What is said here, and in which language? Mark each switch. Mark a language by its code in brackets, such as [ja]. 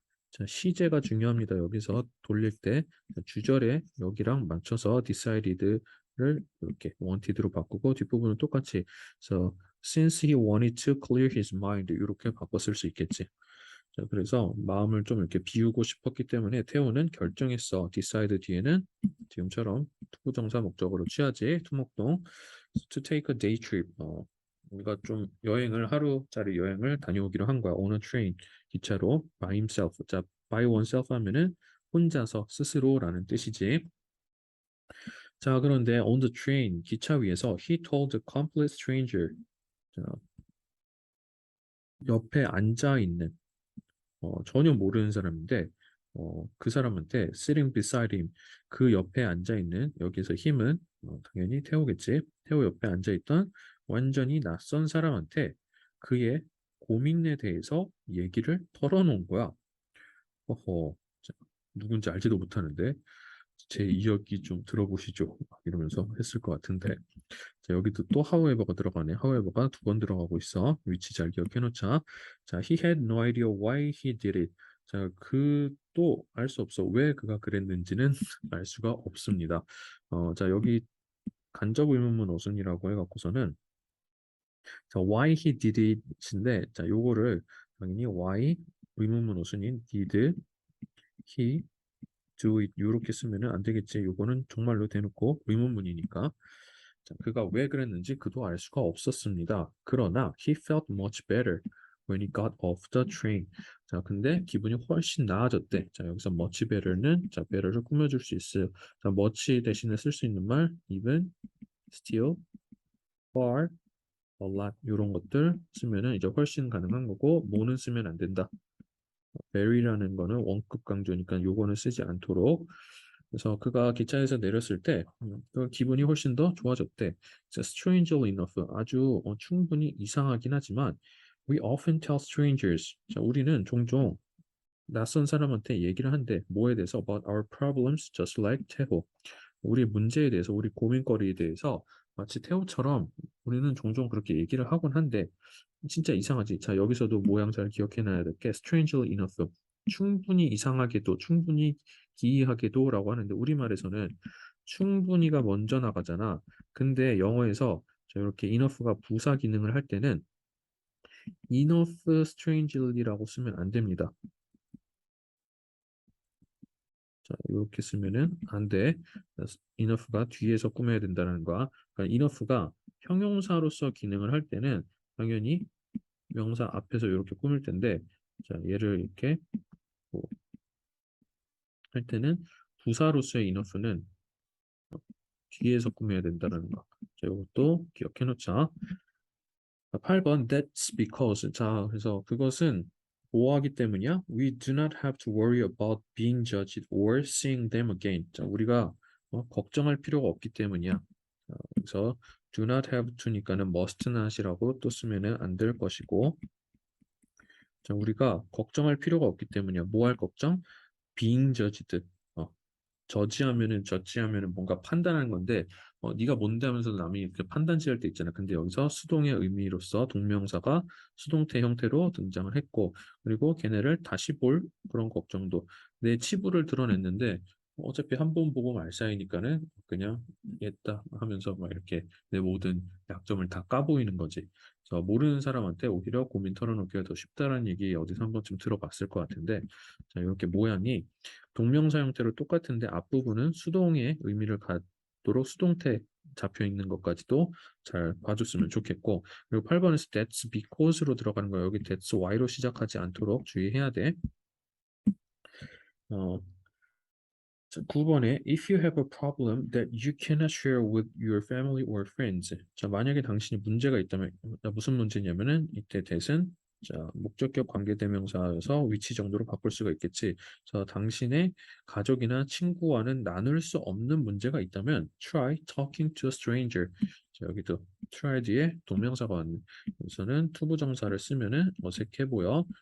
[ko] 자, 시제가 중요합니다. 여기서 돌릴 때 주절에 여기랑 맞춰서 decided를 이렇게 wanted로 바꾸고 뒷부분은 똑같이 그래서 [en] since he wanted to clear his mind [ko] 이렇게 바꿔 쓸 수 있겠지. 자, 그래서 마음을 좀 이렇게 비우고 싶었기 때문에 태호는 결정했어. decide 뒤에는 지금처럼 투부정사 목적으로 취하지. [en] 투목동 to take a day trip. [ko] 우리가 좀 여행을 하루짜리 여행을 다녀오기로 한 거야. [en] on a train [ko] 기차로 [en] by himself. [ko] 자, by oneself 하면은 혼자서 스스로라는 뜻이지. [en] 자, 그런데 on the train [ko] 기차 위에서 [en] he told a complete stranger. [ko] 자, 옆에 앉아 있는 전혀 모르는 사람인데 그 사람한테 [en] sitting beside him [ko] 그 옆에 앉아 있는 여기서 힘은 당연히 태우겠지. 태우 옆에 앉아 있던 완전히 낯선 사람한테 그의 고민에 대해서 얘기를 털어놓은 거야. 어허, 자, 누군지 알지도 못하는데 제 이야기 좀 들어보시죠. 막 이러면서 했을 것 같은데 자, 여기도 또 however가 들어가네. however가 두 번 들어가고 있어. 위치 잘 기억해 놓자. [en] 자, he had no idea why he did it. [ko] 자, 그도 알 수 없어. 왜 그가 그랬는지는 알 수가 없습니다. 자, 여기 간접 의문문 어순이라고 해갖고서는 자, [en] why he did it [ko] 인데 자, 요거를 당연히 why 의문문 어순인 [en] did he do it [ko] 이렇게 쓰면은 안 되겠지. 요거는 정말로 대놓고 의문문이니까. 자, 그가 왜 그랬는지 그도 알 수가 없었습니다. [en] 그러나 he felt much better when he got off the train. [ko] 자, 근데 기분이 훨씬 나아졌대. 자, 여기서 much better는 자, better를 꾸며줄 수 있어요. 자, much 대신에 쓸 수 있는 말 even, still, far, a lot 이런 것들 쓰면은 이제 훨씬 가능한 거고 more는 쓰면 안 된다. very라는 거는 원급 강조니까 요거는 쓰지 않도록. 그래서 그가 기차에서 내렸을 때 그 기분이 훨씬 더 좋아졌대. 자, [en] strangely enough [ko] 아주 충분히 이상하긴 하지만 [en] we often tell strangers [ko] 자, 우리는 종종 낯선 사람한테 얘기를 한대. 뭐에 대해서 [en] about our problems just like 태호. [ko] 우리 문제에 대해서 우리 고민거리에 대해서 마치 태호처럼 우리는 종종 그렇게 얘기를 하곤 한데 진짜 이상하지. 자, 여기서도 모양 잘 기억해놔야 될 게 [en] strangely enough. [ko] 충분히 이상하게도, 충분히 기이하게도라고 하는데 우리말에서는 충분히가 먼저 나가잖아. 근데 영어에서 자, 이렇게 enough가 부사 기능을 할 때는 enough strangely라고 쓰면 안 됩니다. 자, 이렇게 쓰면은 안 돼. enough가 뒤에서 꾸며야 된다는 거야. 그러니까 enough가 형용사로서 기능을 할 때는 당연히 명사 앞에서 이렇게 꾸밀 텐데, 자, 얘를 이렇게 뭐할 때는 부사로서의 enough는 뒤에서 꾸며야 된다는 거. 자, 이것도 기억해 놓자. 8번 [en] that's because. [ko] 자, 그래서 그것은 보호하기 때문이야? [en] We do not have to worry about being judged or seeing them again. [ko] 자, 우리가 걱정할 필요가 없기 때문이야. 그래서 do not have to니까는 must not이라고 또 쓰면은 안 될 것이고, 자, 우리가 걱정할 필요가 없기 때문이야. 뭐 할 걱정? [en] being judged. [ko] 저지하면은 뭔가 판단하는 건데 네가 뭔데 하면서 남이 이렇게 판단 지을 때 있잖아. 근데 여기서 수동의 의미로서 동명사가 수동태 형태로 등장을 했고 그리고 걔네를 다시 볼 그런 걱정도 내 치부를 드러냈는데 어차피 한 번 보고 말 사이니까는 그냥 했다 하면서 막 이렇게 내 모든 약점을 다 까보이는 거지. 그래서 모르는 사람한테 오히려 고민 털어놓기가 더 쉽다는 얘기 어디서 한 번쯤 들어봤을 것 같은데 자, 이렇게 모양이 동명사 형태로 똑같은데 앞부분은 수동의 의미를 갖도록 수동태 잡혀 있는 것까지도 잘 봐줬으면 좋겠고 그리고 8번에서 [en] that's because [ko] 로 들어가는 거 여기 [en] that's why [ko] 로 시작하지 않도록 주의해야 돼. [en] 어, 자, 9번에 if you have a problem that you cannot share with your family or friends. [ko] 자, 만약에 당신이 문제가 있다면 무슨 문제냐면은 이때 that은 자, 목적격 관계대명사여서 위치 정도로 바꿀 수가 있겠지. 자, 당신의 가족이나 친구와는 나눌 수 없는 문제가 있다면 [en] try talking to a stranger. [ko] 자, 여기도 try 뒤에 동명사가 왔네. 여기서는 투부정사를 쓰면은 어색해 보여.